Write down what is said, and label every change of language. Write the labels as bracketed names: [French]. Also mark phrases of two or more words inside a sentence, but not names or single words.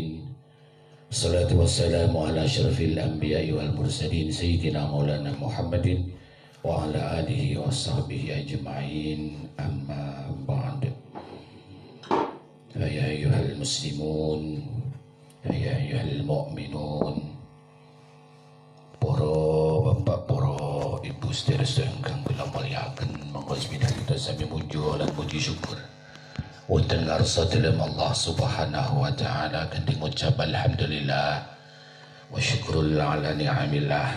[Arabic] الصلاة والسلام على أشرف الأنبياء والمرسلين سيدنا مولانا محمد وعلى آله وصحبه أجمعين. أما بعد. فيا أيها المسلمون فيا أيها المؤمنون. [Javanese] Para bapak, para ibu sedherek ingkang kula mulyakaken, monggo kita sami muji lan puji syukur wonten ngarsa dalem Allah [Arabic] سبحانه وتعالى [Javanese] kanthi ngucap [Arabic] الحمد لله والشكر على نعم الله.